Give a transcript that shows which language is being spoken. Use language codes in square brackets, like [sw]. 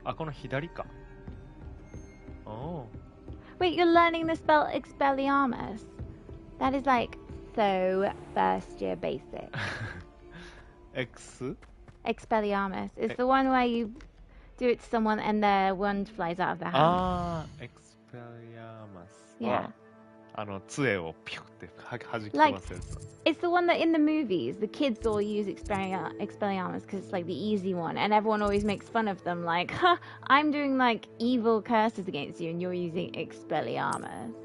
[ja] あ、この左か。お [en] Wait, you're learning the spell Expelliarmus? That is like so first year basic. X? Expelliarmus. It's the one where you do it to someone and their wand flies out of their hand. [ja] あー、エクスペリアマス。 [en] Yeah. [ja] 杖をピュって弾き飛 [en] Like, [ja] ばすやつ。 [en] it's the one that in the movies, the kids all use Expelliarmus because it's like the easy one, and everyone always makes fun of them, like, huh, I'm doing like evil curses against you, and you're using Expelliarmus.